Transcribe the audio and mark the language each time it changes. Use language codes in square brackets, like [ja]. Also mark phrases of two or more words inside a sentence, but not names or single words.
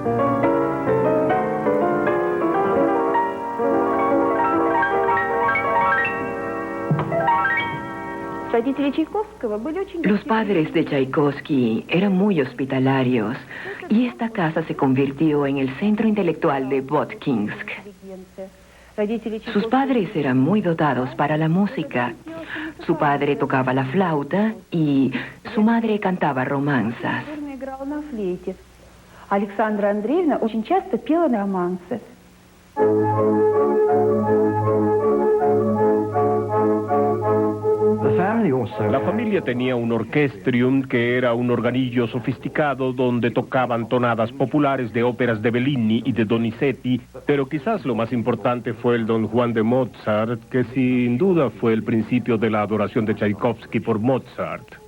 [es] Los padres de Tchaikovsky eran muy hospitalarios y esta casa se convirtió en el centro intelectual de Votkinsk. Sus padres eran muy dotados para la música. Su padre tocaba la flauta y su madre cantaba romanzas. [ru] Alexandra Andreevna очень часто пела романсы. [es] La familia tenía un orchestrium que era un organillo sofisticado donde tocaban tonadas populares de óperas de Bellini y de Donizetti, pero quizás lo más importante fue el Don Juan de Mozart, que sin duda fue el principio de la adoración de Tchaikovsky por Mozart.